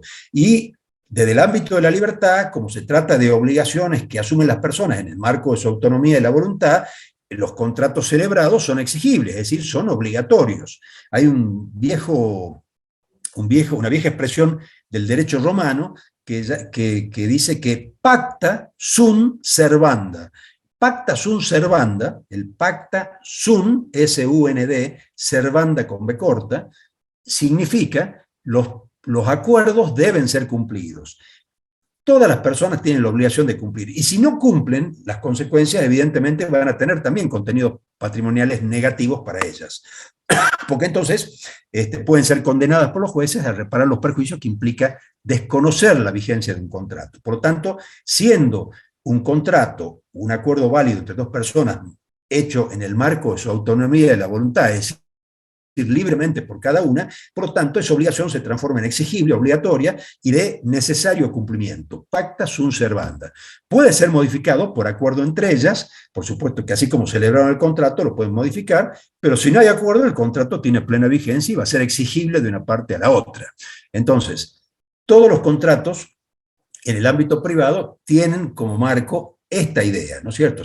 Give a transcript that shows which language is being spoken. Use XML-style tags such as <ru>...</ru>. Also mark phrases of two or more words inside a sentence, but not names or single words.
<es>Y desde el ámbito de la libertad, como se trata de obligaciones que asumen las personas en el marco de su autonomía y la voluntad, los contratos celebrados son exigibles, es decir, son obligatorios. Hay una vieja expresión del derecho romano que dice que</es> <la>pacta sunt servanda. Pacta sunt servanda,</la> <es>el</es> <la>pacta sunt,</la> <es>S-U-N-D, servanda con B corta, significa los acuerdos deben ser cumplidos. Todas las personas tienen la obligación de cumplir, y si no cumplen, las consecuencias evidentemente van a tener también contenidos patrimoniales negativos para ellas, porque entonces pueden ser condenadas por los jueces a reparar los perjuicios que implica desconocer la vigencia de un contrato. Por lo tanto, siendo un contrato, un acuerdo válido entre dos personas, hecho en el marco de su autonomía y de la voluntad, es decir, libremente por cada una, por lo tanto, esa obligación se transforma en exigible, obligatoria y de necesario cumplimiento.</es> <la>Pacta sunt servanda.</la> <es>Puede ser modificado por acuerdo entre ellas, por supuesto que así como celebraron el contrato, lo pueden modificar, pero si no hay acuerdo, el contrato tiene plena vigencia y va a ser exigible de una parte a la otra. Entonces, todos los contratos en el ámbito privado tienen como marco esta idea, ¿no es cierto?</es>